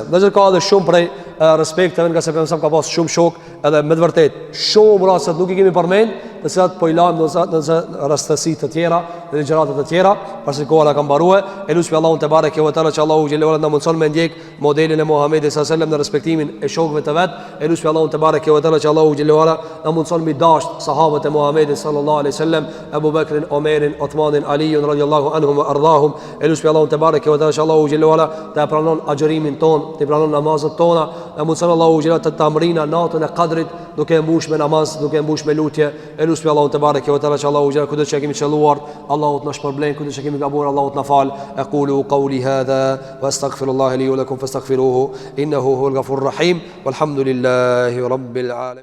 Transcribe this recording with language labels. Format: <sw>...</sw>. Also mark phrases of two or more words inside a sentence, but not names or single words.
<sq>Dhe ka edhe shumë prej respekteve, nga se pejgamberi ka pas shumë shok, edhe me të vërtet shumë raste nuk i kemi përmend, të cilat po i lajm në rastësi të tjera dhe gjëra të tjera, pasi koha na ka mbaruar. Elusi Allahun</sq> <ar>تبارك وتعالى</ar> <sq>që Allahu</sq> <ar>جل وعلا</ar> <sq>na mundson me ndjek modelin e Muhamedit</sq> <ar>صلى الله عليه وسلم</ar> <sq>në respektimin e shokëve të vet. Elusi Allahun</sq> <ar>تبارك وتعالى</ar> <sq>që Allahu</sq> <ar>جل وعلا</ar> <sq>na mundson me dash sahabët e Muhamedit</sq> <ar>صلى الله عليه وسلم,</ar> <sq>Abu Bakrin, Omerin, Uthmanin, Aliun</sq> <ar>رضي الله عنهم وأرضاهم.</ar> <sq>Elusi Allahun</sq> <ar>تبارك وتعالى</ar> <sq>që Allahu</sq> <ar>جل وعلا</ar> <sq>ta pranon agjërimin ton, të pranon namazet tona, na mundson Allahu xhelal të amrina natën e Kadrit duke mbush me namaz, duke mbush me lutje. Elusmi Allahu</sq> <ar>تبارك وتعالى</ar> <sq>që Allahu xhelal kudo që kemi çelluar, Allahu të na shpërblen, kudo që kemi gabuar, Allahu të na fal.</sq> <ar>أقول قولي هذا وأستغفر الله لي ولكم فاستغفروه إنه هو الغفور الرحيم والحمد لله رب العالمين.</ar>